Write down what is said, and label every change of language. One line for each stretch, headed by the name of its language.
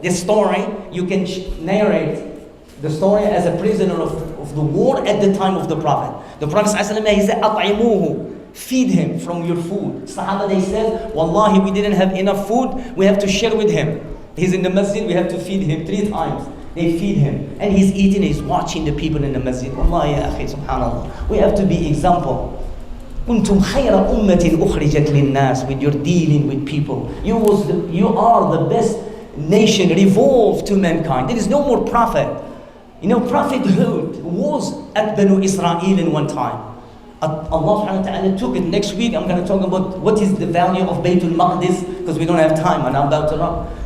English: This story, you can narrate the story as a prisoner of the war at the time of the Prophet. The Prophet ﷺ, he said, أَطْعِمُوهُ, feed him from your food. Sahaba, they said, Wallahi, we didn't have enough food. We have to share with him. He's in the masjid, we have to feed him 3 times. They feed him. And he's eating, he's watching the people in the masjid. Wallahi, ya akhi, subhanallah. We have to be example.
Arabic: كنتم خير أمة أخرجت للناس.
English: With your dealing with people, you are the best nation revolved to mankind. There is no more prophet. You know, prophethood was at Banu Israel in one time. Allah subhanahu wa ta'ala took it. Next week I'm going to talk about what is the value of Baytul Maqdis, because we don't have time and I'm about to run.